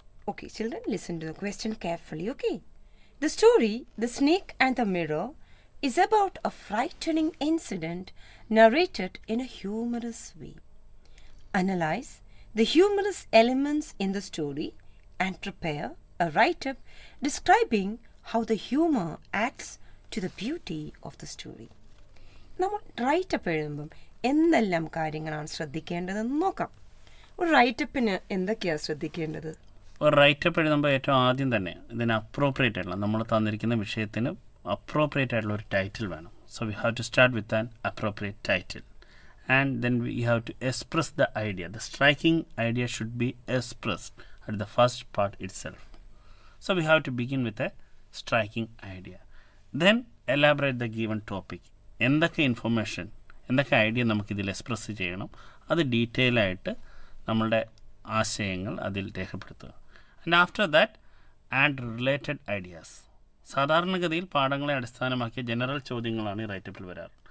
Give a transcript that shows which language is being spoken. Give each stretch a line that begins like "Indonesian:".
English: Okay, children, listen to the question carefully, okay? The story, The Snake and the Mirror, is about a frightening incident narrated in a humorous way. Analyze the humorous elements in the story and prepare a write-up describing how the humor adds to the beauty of the story.
Malayalam: നമ്മൾ writeup എഴുതുമ്പം എന്തെല്ലാം കാര്യങ്ങളാണ് ശ്രദ്ധിക്കേണ്ടതെന്ന് നോക്കാം. ഒരു റൈറ്റപ്പിന് എന്തൊക്കെയാണ് ശ്രദ്ധിക്കേണ്ടത്? ഒരു writeup എഴുതുമ്പോൾ ഏറ്റവും ആദ്യം തന്നെ ഇതിന് അപ്രോപ്രിയേറ്റ് ആയിട്ടുള്ള നമ്മൾ തന്നിരിക്കുന്ന വിഷയത്തിന് അപ്രോപ്രിയേറ്റ് ആയിട്ടുള്ള ഒരു ടൈറ്റിൽ വേണം.
English: So we have to start with an appropriate title, and then we have to express the idea. The striking idea should be expressed at the first part itself. So we have to begin with a striking idea. Then elaborate the given topic.
Malayalam: എന്തൊക്കെ information, എന്തൊക്കെ idea നമുക്കിതിൽ express ചെയ്യണം, അത് detail ആയിട്ട് നമ്മളുടെ ആശയങ്ങൾ അതിൽ രേഖപ്പെടുത്തുക.
English: And after that add related ideas.
Malayalam: സാധാരണഗതിയിൽ പാഠങ്ങളെ അടിസ്ഥാനമാക്കിയ ജനറൽ ചോദ്യങ്ങളാണ് ഈ റൈറ്റപ്പിൽ വരാറ്.